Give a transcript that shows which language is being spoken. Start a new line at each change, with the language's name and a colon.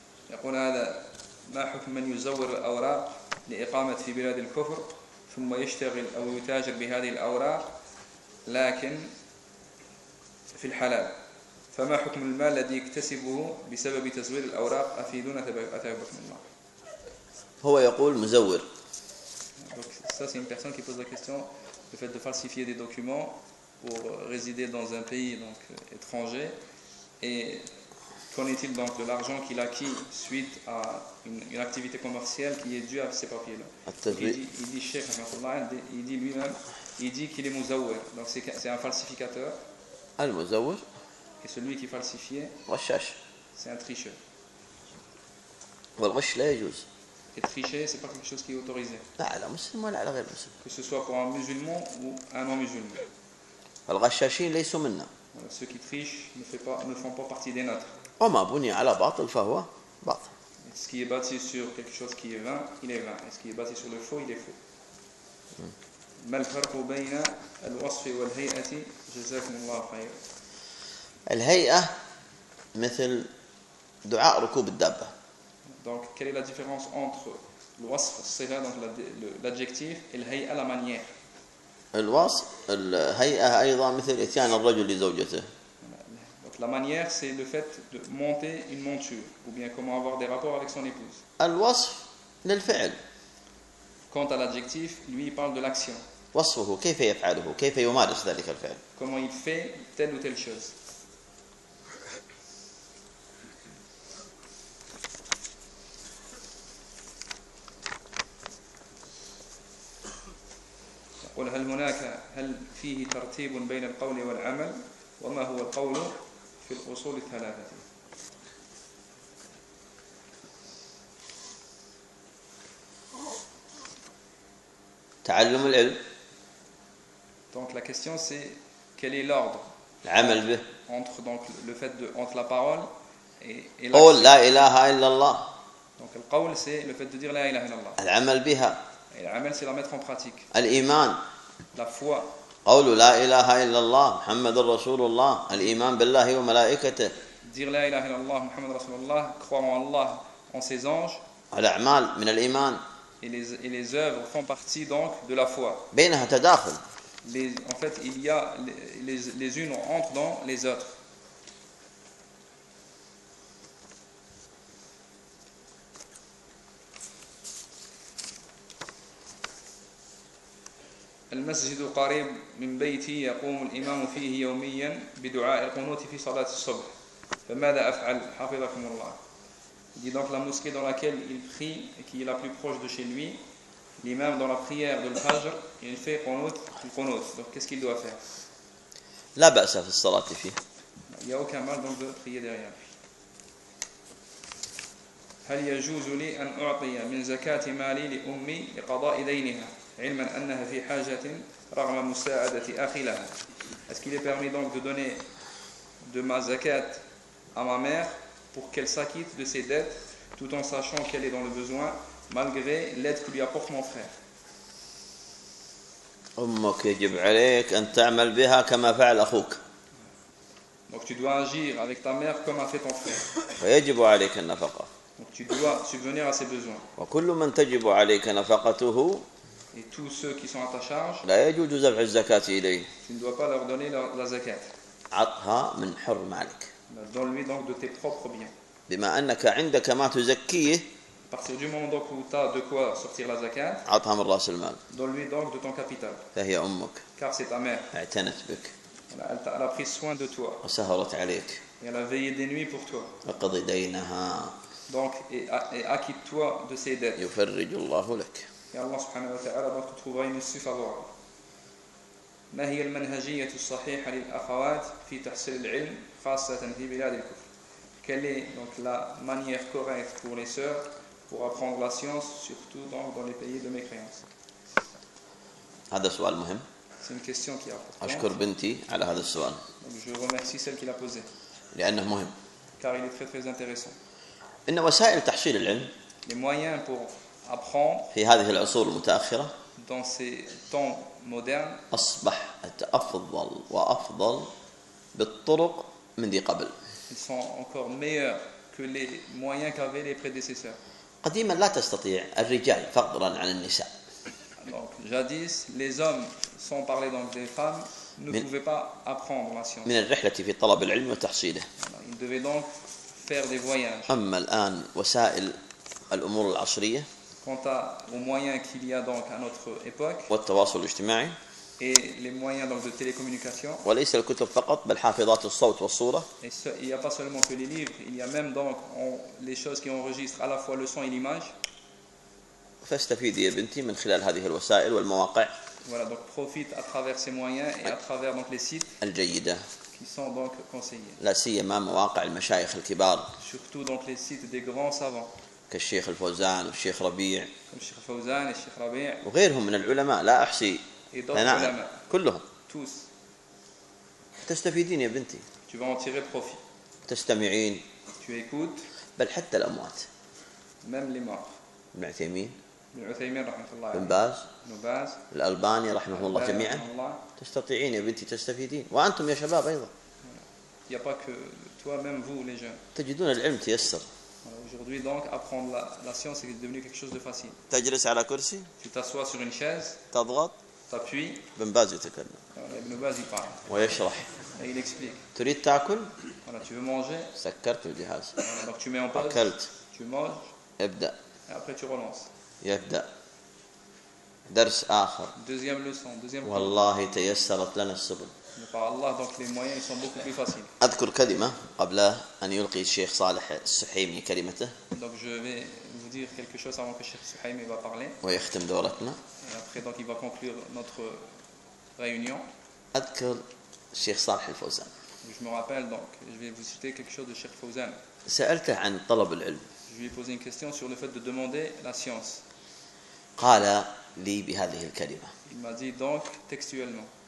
Arabic: يقول هذا ما حكم من يزور الأوراق لإقامة في بلاد الكفر ثم يشتغل أو يتاجر بهذه الأوراق لكن في الحلال فما حكم المال الذي يكتسبه بسبب تزوير الأوراق أفيدون أتابعكم الله هو يقول مزور
French: ça c'est une personne qui pose la question le fait de falsifier des documents pour résider dans un pays donc étranger et Qu'en est-il donc de l'argent qu'il acquit suite à une activité commerciale qui est due à ces papiers-là? Il dit Cheikh Rahmatullah, il dit lui-même, il dit qu'il est Muzawwir, donc c'est un falsificateur.
Arabic: Al Muzawwir?
French: Et celui qui falsifiait,
Arabic: Rashash.
French: C'est un tricheur.
Arabic: Wal Rash la yajouz.
French: Et tricher, c'est pas quelque chose qui est autorisé.
Arabic: La ala muslim wa la ala ghayr muslim.
French: Que ce soit pour un musulman ou un non-musulman.
Arabic: Wal Rashashin laysu minna.
French: Ceux qui trichent ne font pas partie des nôtres.
Arabic: وما بني على باطل فهو باطل.
French: Est-ce qu'il est bâti sur quelque chose qui est vain, il est vain. Est-ce qu'il est bâti sur le faux, il est faux.
Arabic: ما الفرق بين الوصف والهيئة جزاكم الله خير. الهيئة مثل دعاء ركوب الدابة.
French: Donc quelle est la différence entre le wasf, c'est-à-dire donc l'adjectif, et le hayah, la manière.
Arabic: الوصف الهيئة أيضا مثل إتيان الرجل لزوجته.
French: La manière, c'est le fait de monter une monture, ou bien comment avoir des rapports avec son épouse.
Arabic: Al-wasf lil-fi'l.
French: Quant à l'adjectif, lui, il parle de l'action.
Arabic: Wasfuhu, كيف يفعله, كيف يمارس ذلك الفعل.
French: Comment il fait telle ou telle chose.
Arabic: يقول هل هناك هل فيه ترتيب بين القول والعمل وما هو القول في الأصول الثلاثة. تعلم العلم.
French: Donc la question c'est quel est l'ordre.
Arabic: العمل به.
French: Entre donc le fait de entre la parole et
Arabic: قول لا إله إلا الله.
French: Donc le قول c'est le fait de dire
Arabic: لا إله إلا الله. العمل بها.
French: Et العمل c'est la mettre en pratique.
Arabic: الإيمان.
French: La foi.
Arabic: قول لا إله إلا الله محمد رسول الله الإيمان بالله وملائكته.
French: dire
Arabic: la ilaha illallah Muhammad Rasulullah,
French: croire en Allah, en ses anges.
Arabic: الأعمال من الإيمان.
French: et les œuvres font partie donc de la foi.
Arabic: بينها تداخل.
French: en fait il y a les unes entrent dans les autres.
Arabic: المسجد قريب من بيتي يقوم الإمام فيه يوميا بدعاء القنوت في صلاة الصبح فماذا أفعل حفظكم الله.
French: dit donc la mosquée dans laquelle il prie et qui est la plus proche de chez lui, l'imam dans la prière de l'Fajr, il fait qunut, qunut. Donc qu'est-ce qu'il doit faire?
Arabic: لا بأس في الصلاة فيه.
French: il n'y a aucun mal donc de prier derrière lui.
Arabic: هل يجوز لي أن أعطي من زكاة مالي لأمي لقضاء دينها علما أنها في حاجة رغم مساعدة أخي لها.
French: est-ce qu'il est permis donc de donner de ma zakat à ma mère pour qu'elle s'acquitte de ses dettes tout en sachant qu'elle est dans le besoin malgré l'aide que lui apporte mon frère.
Arabic: أمك يجب عليك أن تعمل بها كما فعل أخوك.
French: donc tu dois agir avec ta mère comme a fait ton frère.
Arabic: ويجب عليك النفقة.
French: donc tu dois subvenir à ses besoins.
Arabic: وكل من تجب عليك نفقته
French: et tous ceux qui sont à ta charge.
Arabic: لا يجوز دفع الزكاة إليه.
French: tu ne dois pas leur donner la zakat.
Arabic: عطها من حر مالك.
French: donne-lui donc de tes propres biens.
Arabic: بما أنك عندك ما تزكيه.
French: à partir du moment donc où tu as de quoi sortir la zakat.
Arabic: عطها من رأس المال.
French: donne-lui donc de ton capital.
Arabic: فهي أمك.
French: car c'est ta mère.
Arabic: اعتنت بك.
French: elle a pris soin de toi.
Arabic: وسهرت عليك.
French: et elle a veillé des nuits pour toi.
Arabic: اقضي دينها.
French: donc et acquitte-toi de ses dettes.
Arabic: يفرج الله لك. يا الله سبحانه وتعالى
French: donc tu trouveras une issue favorable.
Arabic: ما هي المنهجية الصحيحة للأخوات في تحصيل العلم خاصة في بلاد الكفر.
French: quelle est donc la manière correcte pour les sœurs pour apprendre la science surtout donc dans les pays de mécréance.
Arabic: هذا سؤال مهم.
French: c'est une question qui importe.
Arabic: أشكر بنتي على هذا السؤال.
French: donc je remercie celle qui l'a posé.
Arabic: لأنه مهم.
French: car il est très très intéressant.
Arabic: إن وسائل تحصيل العلم.
French: les moyens pour apprendre
Arabic: في هذه العصور المتأخرة
French: dans ces temps modernes
Arabic: أصبحت أفضل وأفضل بالطرق من ذي قبل.
French: ils sont encore meilleurs que les moyens qu'avaient les prédécesseurs.
Arabic: قديما لا تستطيع الرجال فضلا عن النساء.
French: donc jadis les hommes sans parler donc des femmes ne pouvaient pas apprendre la science.
Arabic: من الرحلة في طلب العلم وتحصيله.
French: ils devaient donc faire des voyages.
Arabic: أما الآن وسائل الأمور العصرية
French: quant aux moyens qu'il y a donc à notre époque
Arabic: والتواصل الاجتماعي
French: et les moyens donc de télécommunication
Arabic: وليس الكتب فقط بل حافظات الصوت والصورة
French: et ce, il n'y a pas seulement que les livres il y a même donc les choses qui enregistrent à la fois le son et l'image
Arabic: فاستفيدي يا بنتي من خلال هذه الوسائل والمواقع
French: voilà donc profite à travers ces moyens et à travers donc les sites
Arabic: الجيدة
French: qui sont donc conseillés
Arabic: لا سيما مواقع المشايخ الكبار
French: surtout donc les sites des grands savants
Arabic: كالشيخ الفوزان والشيخ ربيع الشيخ فوزان الشيخ ربيع وغيرهم من العلماء لا أحصي العلماء كلهم
French: tous.
Arabic: تستفيدين يا بنتي
French: tu vas en tirer profit.
Arabic: تستمعين
French: tu écoutes.
Arabic: بل حتى الأموات
French: même les morts.
Arabic: ابن عثيمين رحمه الله بن باز نباز الألباني رحمه الله جميعا تستطيعين يا بنتي تستفيدين وأنتم يا شباب أيضا
French: y a pas que toi même vous les jeunes
Arabic: تجدون العلم تيسر.
French: Aujourd'hui, donc, apprendre la science est devenu quelque chose de facile.
Arabic: تجلس على كرسي.
French: Tu t'assois sur une chaise.
Arabic: تضغط.
French: T'appuies.
Arabic: بن باز يتكلم. ابن باز يفعل. ويشرح.
French: Et il explique.
Arabic: تريد تأكل.
French: Voilà, tu veux manger.
Arabic: سكرت الجهاز.
French: Donc tu mets en pause.
Arabic: أكلت.
French: Tu manges.
Arabic: ابدأ.
French: Et après tu relances.
Arabic: يبدأ. درس آخر.
French: Deuxième leçon. Deuxième.
Arabic: والله تيسرت لنا السبل.
French: Par Allah, donc les moyens sont beaucoup plus faciles.
Arabic: أذكر كلمة قبل أن يلقي الشيخ صالح السحيمي كلمته.
French: donc je vais vous dire quelque chose avant que Sheikh Suhaimi va parler.
Arabic: ويختم دورتنا.
French: et après donc il va conclure notre réunion.
Arabic: أذكر الشيخ صالح الفوزان.
French: je me rappelle donc je vais vous citer quelque chose de Sheikh Fawzan.
Arabic: سألته عن طلب العلم.
French: je lui ai posé une question sur le fait de demander la science.
Arabic: قال لي بهذه الكلمة.
French: il m'a dit donc textuellement.